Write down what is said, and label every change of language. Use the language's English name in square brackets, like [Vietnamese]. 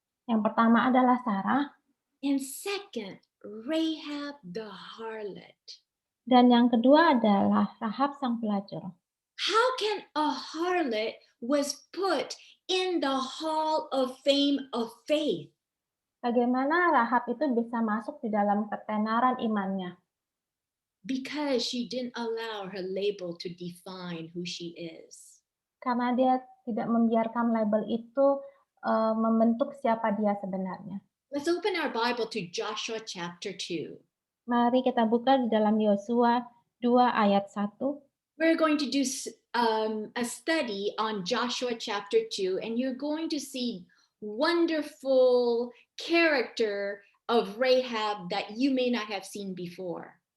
[Indonesian] Yang pertama adalah Sarah. [English] And second, Rahab the harlot. [Indonesian] Dan yang kedua adalah Rahab sang pelacur. [English] How can a harlot was put in the Hall of Fame of Faith? [Indonesian] Bagaimana Rahab itu bisa masuk di dalam ketenaran imannya? [English] Because she didn't allow her label to define who she is. [Indonesian] Karena dia tidak membiarkan label itu membentuk siapa dia sebenarnya. [English] Let's open our Bible to Joshua chapter 2. [Indonesian] Mari kita buka di dalam Yosua 2 ayat 1. [English] We're going to do a study on Joshua chapter 2, and you're going to see wonderful character of Rahab that you may not have seen before.